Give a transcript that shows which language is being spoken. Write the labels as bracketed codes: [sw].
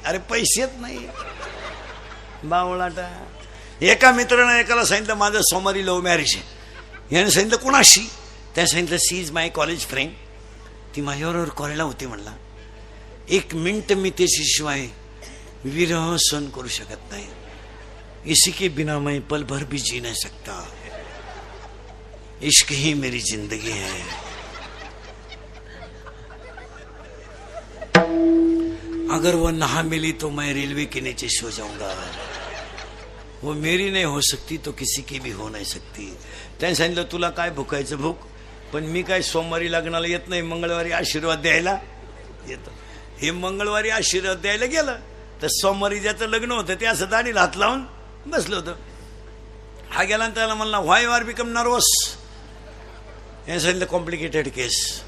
[mr] अरे पैसेच नाही बावळाटा. एका मित्रानं एकाला सांगितलं माझं सोमवारी लव्ह मॅरेज आहे. याने सांगितलं कुणाशी? त्याने सांगितलं [en] She is my college friend. [mr] ती माझ्याबरोबर कॉलेजला होती. म्हणला 1 मिनिट मी त्याच्याशिवाय विरह सहन करू शकत नाही. [hi] इसी के बिना मैं पल भर भी जी नहीं सकता. इश्क ही मेरी जिंदगी है. अगर वो ना मिली तो मैं रेलवे के नीचे सो जाऊंगा. वो मेरी नहीं हो सकती तो किसी की भी हो नहीं सकती. [mr] त्याने सांगितलं तुला काय भुकायचं भूक, पण मी काय सोमवारी लग्नाला येत नाही, मंगळवारी आशीर्वाद द्यायला येतो. हे मंगळवारी आशीर्वाद द्यायला गेलं तर सोमवारी ज्याचं लग्न होतं ते असं दाढीला हात लावून बसलं होतं. हा गेला आणि त्याला म्हणला [en] Why you are become nervous. [mr] याने सांगितलं कॉम्प्लिकेटेड केस.